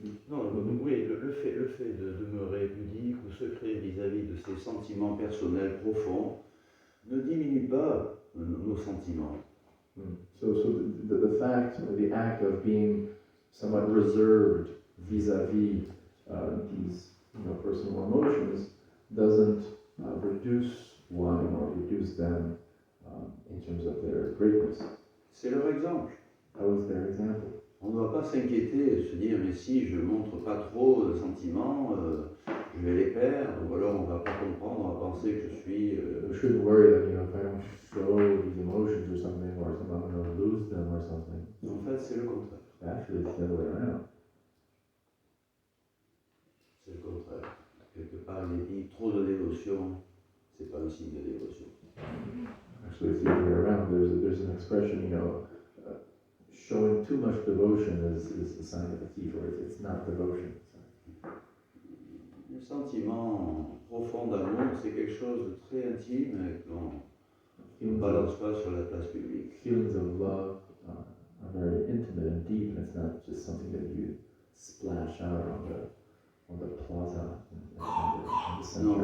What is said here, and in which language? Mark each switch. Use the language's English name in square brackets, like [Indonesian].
[French] Non, oui, le fait de demeurer pudique ou secret vis-à-vis de ces sentiments personnels profonds ne diminue pas nos sentiments. [English] So the fact or the act of being somewhat reserved vis-a-vis these personal emotions doesn't reduce one or reduce them in terms of their greatness. [French] C'est leur exemple. [English] That was their example. [French] On ne doit pas s'inquiéter et se dire mais si je ne montre pas trop de sentiments, je vais les perdre, ou alors on ne va pas comprendre, on va penser que je suis... [English] We shouldn't worry that if I don't show these emotions or something, I'm going to lose them or something. [French] En fait, c'est le contraire. [English] Actually, it's the other way around. [French] C'est le contraire. Quelque part, il est dit trop de dévotion, c'est pas un signe de dévotion. [English] Actually, it's the other way around. There's an expression, showing too much devotion is a sign of a thief, or it's not devotion. [French] Le sentiment profond d'amour, c'est quelque chose de très intime et qu'on ne balance pas sur la place publique. [English] Feelings of love are very intimate and deep, and it's not just something that you splash out on the plaza in the center